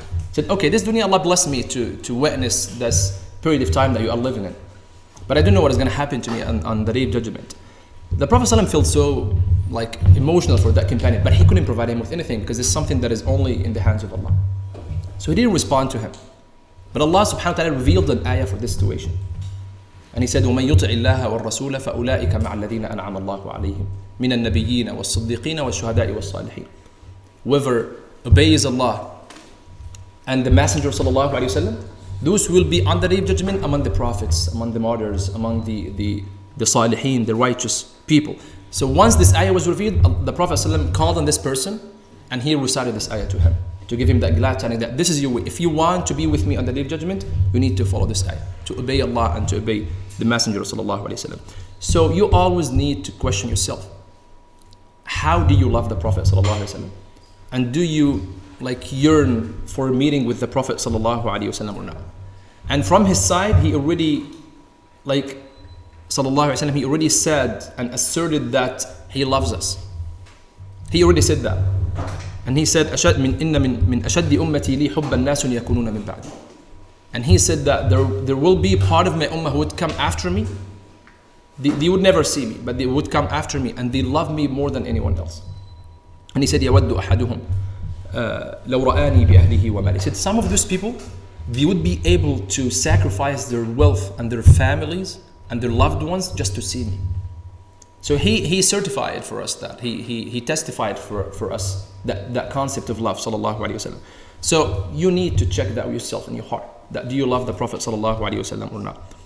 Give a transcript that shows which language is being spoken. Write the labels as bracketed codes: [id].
[en] He said, okay, this dunya, Allah blessed me to witness this period of time that you are living in. But I don't know what is going to happen to me on the day of judgment. The Prophet ﷺ felt so like emotional for that companion, but he couldn't provide him with anything because it's something that is only in the hands of Allah. So he didn't respond to him. But Allah subhanahu wa ta'ala revealed an ayah for this situation. And he said, [ar] وَمَنْ يُطِعِ اللَّهَ وَالرَّسُولَ فَأُولَٰئِكَ مَعَ الَّذِينَ أَنْعَمَ اللَّهُ عَلَيْهِمْ مِنَ النَّبِيِّينَ وَالصِّدِّيقِينَ وَالشُّهَدَاءِ وَالصَّالِحِينَ. [en] Whoever obeys Allah and the Messenger sallallahu alaihi wasallam, those will be on the day of judgment among the prophets, among the martyrs, among the salihin, the righteous people. So once this ayah was revealed, the Prophet ﷺ called on this person and he recited this ayah to him to give him that glad tidings that this is your way. If you want to be with me on the day of judgment, you need to follow this ayah, to obey Allah and to obey the Messenger sallallahu alaihi wasallam. So you always need to question yourself. How do you love the Prophet sallallahu alaihi wasallam? And do you like yearn for a meeting with the Prophet sallallahu alaihi wasallam or not? And from his side, he already like sallallahu alaihi wasallam, he already said and asserted that he loves us. He already said that. And he said, [ar] إِنَّ مِنْ أَشَدِّ أُمَّتِي لِي حُبَّ النَّاسُ يَكُونُونَ مِنْ بَعْدِ. [en] And he said that there will be part of my ummah who would come after me. They would never see me, but they would come after me and they love me more than anyone else. And he said, [ar] يَوَدُّ أَحَدُهُمْ لَوْ رَآنِي بِأَهْلِهِ وَمَالِهِ. [en] He said, some of those people, they would be able to sacrifice their wealth and their families and their loved ones just to see me. So he certified for us that, he testified for us that concept of love, sallallahu alaihi wasallam. So you need to check that yourself in your heart, that do you love the Prophet sallallahu alaihi wasallam or not?